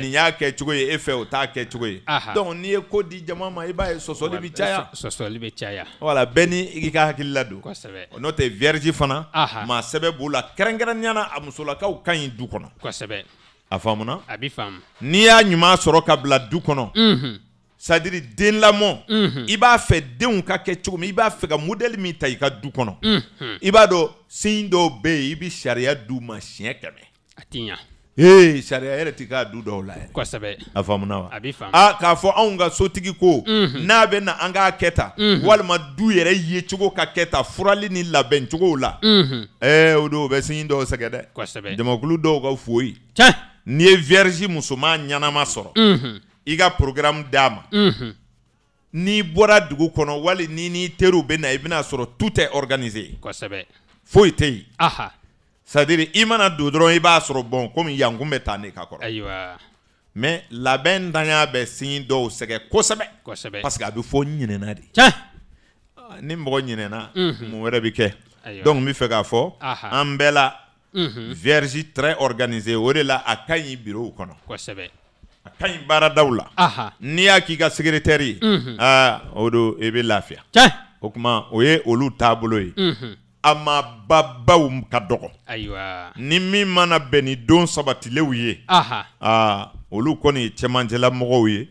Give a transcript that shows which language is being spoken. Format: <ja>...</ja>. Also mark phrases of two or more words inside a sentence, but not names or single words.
<bm>nin y'a kɛ cogo ye e fɛ o t'a kɛ cogo ye donc n'i ye ko di jama ma i b'a ye sɔsɔli bɛ caya sɔsɔli bɛ caya voilà bɛɛ ni i ka hakili la don kosɛbɛ n'o tɛ vierge fana maa sɛbɛ b'o la kɛrɛnkɛrɛnnenya la a musolakaw ka ɲi du kɔnɔ kosɛbɛ a faamuna a b'i faamu n'i y'a ɲuman sɔrɔ ka bila du kɔnɔ c'est-à-dire den lamɔ i b'a fɛ denw ka kɛ cogo min i b'a fɛ ka modèle min ta i ka du kɔnɔ i b'a dɔn sin dɔw bɛ yen i bɛ sariya d'u ma siɲɛ 100 a ti ɲa sariya yɛrɛ tɛ k'a du dɔw la yɛrɛ kosɛbɛ a faamuna wa a b'i faamu k'a fɔ anw ka sotigi ko n'a bɛ na an k'a kɛ tan walima du yɛrɛ ye cogo ka kɛ tan furali ni labɛn cogow la o don o bɛ sin dɔw sɛgɛ dɛ kosɛbɛ jamakulu dɔw ka foyi n'i ye vierge musoman ɲanama sɔrɔ i ka programme d'a ma n'i bɔra dugu kɔnɔ wali n'i teriw bɛ na i bɛna sɔrɔ</bm> <fr>tout est organisé</fr> <bm>kosɛbɛ foyi tɛ yen aha c'est-à-dire i mana don dɔrɔn i b'a sɔrɔ bon komi yankun bɛ taa ne ka kɔrɔ ayiwa mais labɛn ntanya bɛ sin dɔw sɛgɛ kosɛbɛ</bm> <fr>parce que</fr> <bm>a bɛ fɔ ɲinɛna de ni mɔgɔ ɲinɛna mun wɛrɛ bɛ kɛ donc n bɛ fɛ k'a fɔ an bɛɛ la vierge</bm> <fr>très organisé</fr> <bm>o de la a ka ɲi bureau kɔnɔ kosɛbɛ a ka ɲi baaradaw la n'i y'a k'i ka secrétaire ye o don i bɛ lafiya o tuma o ye olu taabolo ye a ma babaw ka dɔgɔ ayiwa ni min mana bɛn ni don sabatilenw ye olu kɔni ye cɛmancɛla mɔgɔw ye</bm>